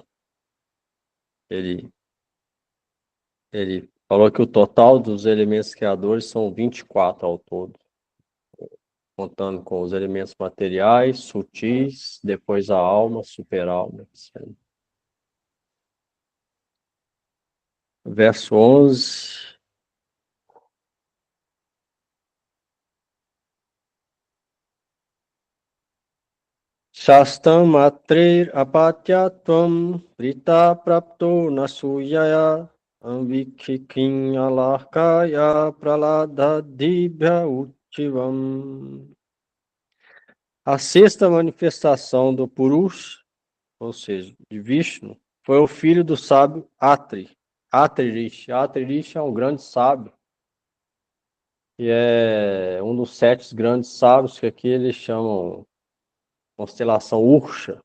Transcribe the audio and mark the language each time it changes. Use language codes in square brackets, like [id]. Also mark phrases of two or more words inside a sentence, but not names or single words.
[pt] Ele falou que o total dos elementos criadores são 24 ao todo, contando com os elementos materiais, sutis, depois a alma, super-alma, etc. Verso 11. [sa] षष्ठम् अत्रेर् अपत्यत्वं वृतः प्राप्तो ऽनसूयया आन्वीक्षिकीम् अलर्काय प्रह्लादादिभ्य ऊचिवान्. [pt] A sexta manifestação do Purusha, ou seja, de Vishnu, foi o filho do sábio Atri, Atri Rishi. Atri Rishi é um grande sábio, e é um dos 7 grandes sábios que aqui eles chamam constelação Ursha.